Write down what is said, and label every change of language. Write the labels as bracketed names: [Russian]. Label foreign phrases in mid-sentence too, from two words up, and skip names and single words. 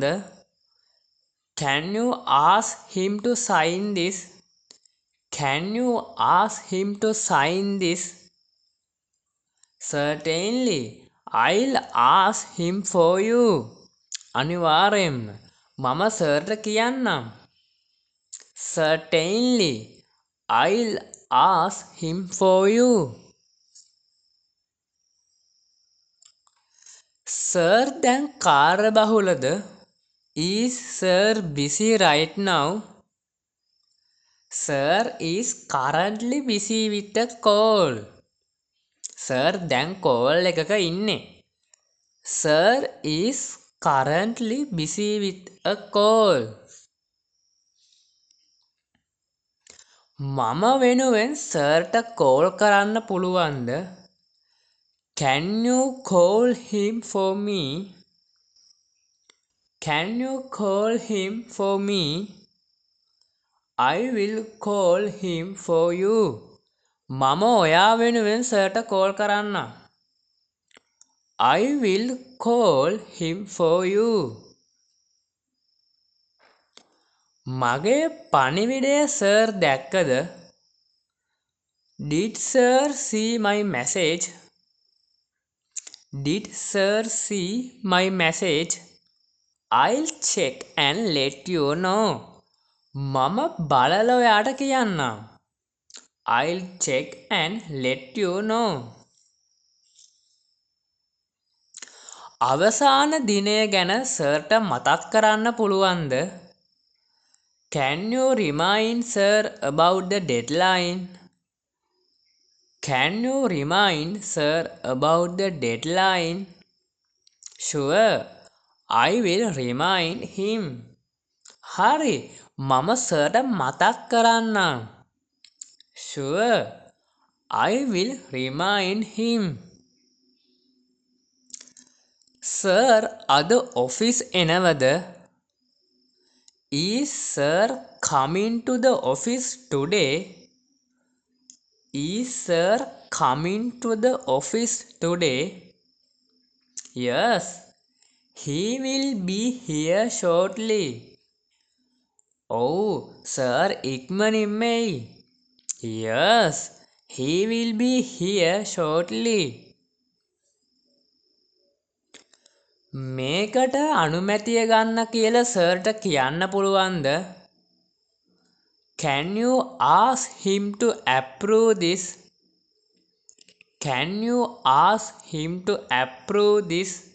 [English] Can you ask him to sign this? Can you ask him to sign this? Certainly, I'll ask him for you. [Sinhala] අනිවාර්යෙන්ම මම සර්ට කියන්නම්. [English] Certainly, I'll ask him for you. [Sinhala] සර් දැන් කාර්යබහුලද? [English] Is sir busy right now? Sir is currently busy with a call. [Sinhala] Sir දැන් call එකක ඉන්නේ. [English] Sir is currently busy with a call. [Sinhala] මම වෙනුවෙන් සර්ට කෝල් කරන්න පුළුවන්ද? [English] Can you call him for me? Can you call him for me? I will call him for you. [Sinhala] මම ඔයා වෙනුවෙන් සර්ට කෝල් කරන්නම්. [English] I will call him for you. [Sinhala] මගේ පණිවිඩය සර් දැක්කද? [English] Did sir see my message? Did sir see my message? I'll check and let you know. [Sinhala] මම බලලා ඔයාට කියන්නම්. [English] I'll check and let you know. [Sinhala] අවසාන දිනය ගැන සර්ට මතක් කරන්න පුළුවන්ද? [English] Can you remind sir about the deadline? Can you remind sir about the deadline? Sure, I will remind him. [Sinhala] හරි, මම සර්ට මතක් කරන්නම්. [English] Sure, I will remind him. [Sinhala] Sir අද ඔෆිස් එනවද? [English] Is sir coming to the office today? Is sir coming to the office today? Yes, he will be here shortly. [Sinhala] Oh, sir ඉක්මනින්ම එයි. [English] Yes, he will be here shortly. [Sinhala] මේකට අනුමැතිය ගන්න කියලා සර්ට කියන්න පුළුවන්ද? [English] Can you ask him to approve this? Can you ask him to approve this?